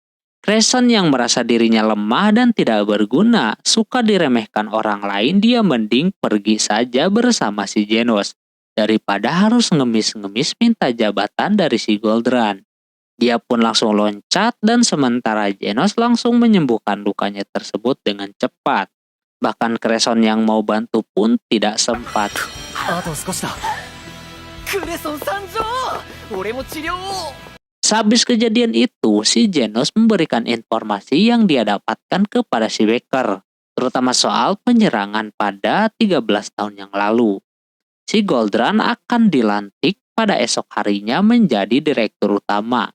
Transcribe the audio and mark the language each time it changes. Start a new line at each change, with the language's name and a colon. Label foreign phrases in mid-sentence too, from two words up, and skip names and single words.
Indonesian: Crescent yang merasa dirinya lemah dan tidak berguna, suka diremehkan orang lain, dia mending pergi saja bersama si Genos daripada harus ngemis-ngemis minta jabatan dari si Goldran. Dia pun langsung loncat dan sementara Genos langsung menyembuhkan lukanya tersebut dengan cepat. Bahkan Crescent yang mau bantu pun tidak sempat.
Japanese: あと少しだクレソン参上俺も治療を
Indonesian: Sehabis kejadian itu, si Genos memberikan informasi yang dia dapatkan kepada si Becker, terutama soal penyerangan pada 13 tahun yang lalu. Si Goldran akan dilantik pada esok harinya menjadi direktur utama.